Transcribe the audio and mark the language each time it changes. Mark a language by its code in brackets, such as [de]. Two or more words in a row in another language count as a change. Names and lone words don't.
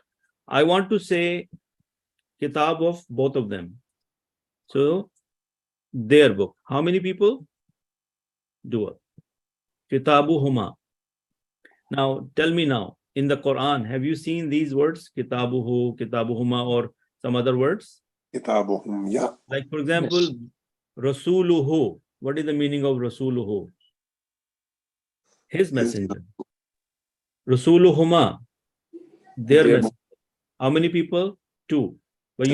[en] I want to say kitab of both of them. So their book. How many people? [ar] Dua. كتابُ هُما. [en] Now tell me now, in the Quran, have you seen these words? [ar] كتابُ هُ، كتابُ هُما, [en] or some other words? [ar] Kitabuhum. Yeah. [en] Like for example, Yes. [ar] Rasuluhu. [en] What is the meaning of Rasuluhu? His messenger. Rasuluhuma. Their Their messenger. How many people? Two. But you